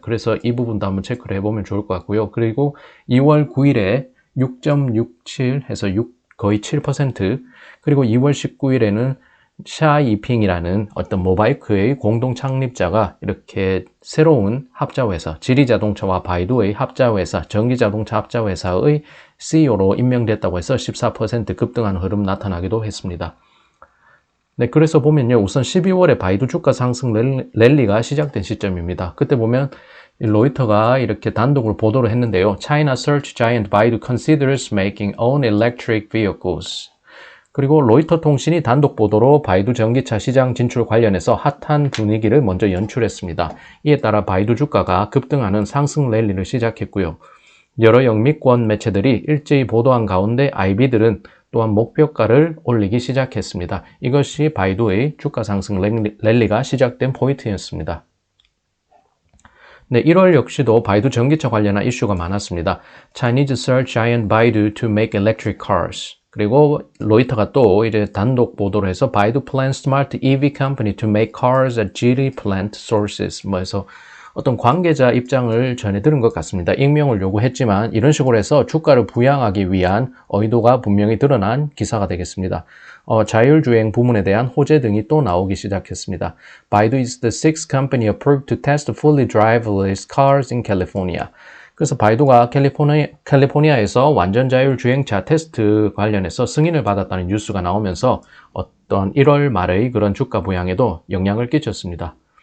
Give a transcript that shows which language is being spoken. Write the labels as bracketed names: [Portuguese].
[Korean] 그래서 이 부분도 한번 체크를 해보면 좋을 것 같고요. 그리고 2월 9일에 6.67 해서 거의 7%, 그리고 2월 19일에는 샤이핑이라는 어떤 모바이크의 공동 창립자가 이렇게 새로운 합자회사, 지리자동차와 바이두의 합자회사, 전기자동차 합자회사의 CEO로 임명됐다고 해서 14% 급등하는 흐름 나타나기도 했습니다. 네, 그래서 보면요. 우선 12월에 바이두 주가 상승 랠리가 시작된 시점입니다. 그때 보면 로이터가 이렇게 단독으로 보도를 했는데요. [English] China search giant Baidu considers making own electric vehicles. [Korean] 그리고 로이터 통신이 단독 보도로 바이두 전기차 시장 진출 관련해서 핫한 분위기를 먼저 연출했습니다. 이에 따라 바이두 주가가 급등하는 상승 랠리를 시작했고요. 여러 영미권 매체들이 일제히 보도한 가운데 IB들은 또한 목표가를 올리기 시작했습니다. 이것이 바이두의 주가 상승 랠리가 시작된 포인트였습니다. 네, 1월 역시도 바이두 전기차 관련한 이슈가 많았습니다. [English] Chinese search giant Baidu to make electric cars. [Korean] 그리고 로이터가 또 이제 단독 보도를 해서 [English] Baidu plans smart EV company to make cars at Geely plant sources. [Korean] 해서 어떤 관계자 입장을 전해 들은 것 같습니다. 익명을 요구했지만 이런 식으로 해서 주가를 부양하기 위한 의도가 분명히 드러난 기사가 되겠습니다. 자율주행 부문에 대한 호재 등이 또 나오기 시작했습니다. [English] Baidu is the sixth company approved to test fully driverless cars in California. [Korean] 그래서 바이두가 캘리포니아에서 완전 자율 주행차 테스트 관련해서 승인을 받았다는 뉴스가 나오면서 어떤 1월 말의 그런 주가 부양에도 영향을 끼쳤습니다.